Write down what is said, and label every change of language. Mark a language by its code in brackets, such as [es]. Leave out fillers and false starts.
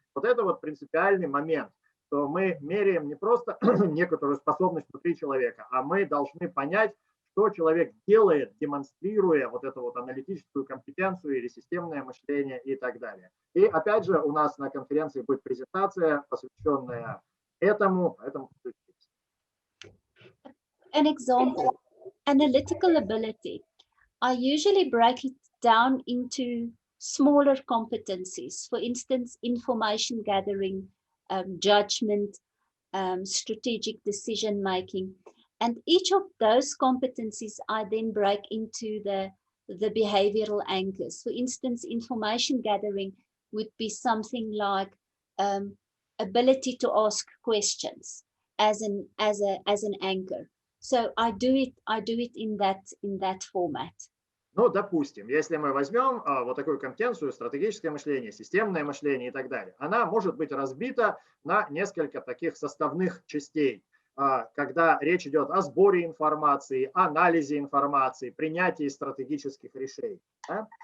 [ru] Вот это вот принципиальный момент, что мы меряем не просто некоторую способность внутри человека, а мы должны понять, что человек делает, демонстрируя вот эту вот аналитическую компетенцию или системное мышление и так далее. И опять же у нас на конференции будет презентация, посвященная этому. [en] An example, analytical ability. I usually break it down into smaller competencies. For instance, information gathering, judgment, strategic decision making. And each of those competencies I then break into the behavioral anchors. For instance, information gathering would be something like ability to ask questions as an anchor. So I do it in that format. [ru] Ну, допустим, если мы возьмем вот такую компетенцию, стратегическое мышление, системное мышление и так далее, она может быть разбита на несколько таких составных частей, когда речь идет о сборе информации, анализе информации, принятии стратегических решений. Да?